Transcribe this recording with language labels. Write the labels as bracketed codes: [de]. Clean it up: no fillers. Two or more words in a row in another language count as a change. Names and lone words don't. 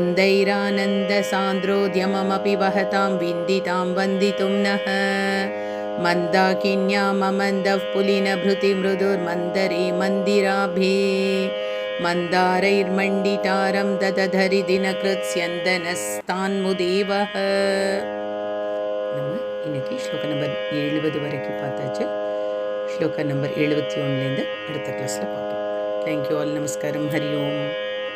[sa] वृन्दैरानन्दसान्द्रोद्यममपि वहतां विन्दितां वन्दितुं नः मन्दाकिन्याममन्दः पुलिनभृतिमृदुर्मन्दरे मन्दिराभे मन्दारैर्मण्डितारं ददधरि दिनकृत्स्यन्दनस्तान्मुदेवः. [ta] நம்ம இன்னைக்கு ஸ்லோக நம்பர் 70 வரைக்கும் பார்த்தாச்சு. ஸ்லோக நம்பர் 71லேருந்து அடுத்த கிளாஸில் பார்ப்போம். [en] thank you all. [ta] நமஸ்காரம். ஹரி ஓம்.